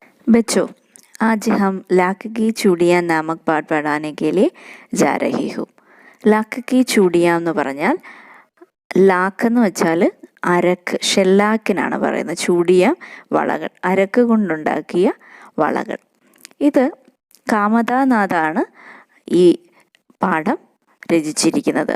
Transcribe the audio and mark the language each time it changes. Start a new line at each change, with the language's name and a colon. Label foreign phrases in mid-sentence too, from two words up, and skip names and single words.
Hindi: बच्चों, आज हम लाख की चूड़ियाँ नामक पाठ पढ़ाने के लिए जा रही हूँ.
Malayalam: ലാക്ക് കി ചൂടിയ എന്ന് പറഞ്ഞാൽ ലാക്ക് എന്ന് വെച്ചാൽ അരക്ക്, ഷെല്ലാക്കിനാണ് പറയുന്നത്. ചൂടിയ വളകൾ, അരക്ക് കൊണ്ടുണ്ടാക്കിയ വളകൾ. ഇത് കാമതാനാഥാണ് ഈ പാഠം രചിച്ചിരിക്കുന്നത്.